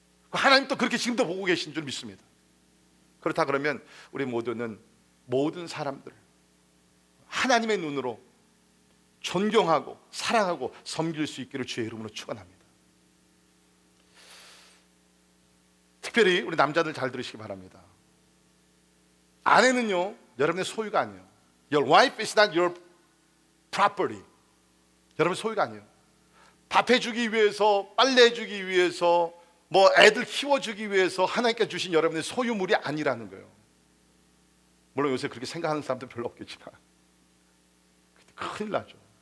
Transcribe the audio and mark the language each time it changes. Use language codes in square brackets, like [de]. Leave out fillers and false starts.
[ko] 하나님도 그렇게 지금도 보고 계신 줄 믿습니다. 그렇다 그러면 우리 모두는 모든 사람들 하나님의 눈으로 존경하고 사랑하고 섬길 수 있기를 주의 이름으로 축원합니다. 특별히 우리 남자들 잘 들으시기 바랍니다. 아내는요, 여러분의 소유가 아니에요. [en] Your wife is not your property. [ko] 여러분의 소유가 아니에요. 밥 해주기 위해서, 빨래 해주기 위해서, 뭐 애들 키워주기 위해서 하나님께 주신 여러분의 소유물이 아니라는 거예요. 물론 요새 그렇게 생각하는 사람도 별로 없겠지만 큰일 나죠.